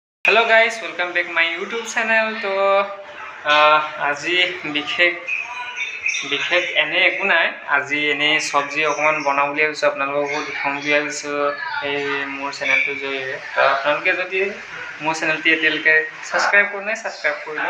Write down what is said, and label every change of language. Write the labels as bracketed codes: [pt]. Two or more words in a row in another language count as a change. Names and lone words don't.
[en] hello guys, welcome back my YouTube channel. [as] तो আজি বিশেষ এনে একো নাই। আজি এনে চব্জি অকণমান বনাম বুলি ভাবিছোঁ, আপোনালোককো দেখাম বুলি ভাবিছোঁ এই মোৰ চেনেলটোৰ জৰিয়তে। তো আপোনালোকে যদি মোৰ চেনেলটি এতিয়ালৈকে ছাবস্ক্ৰাইব কৰা নাই, ছাবস্ক্ৰাইব কৰি লওক।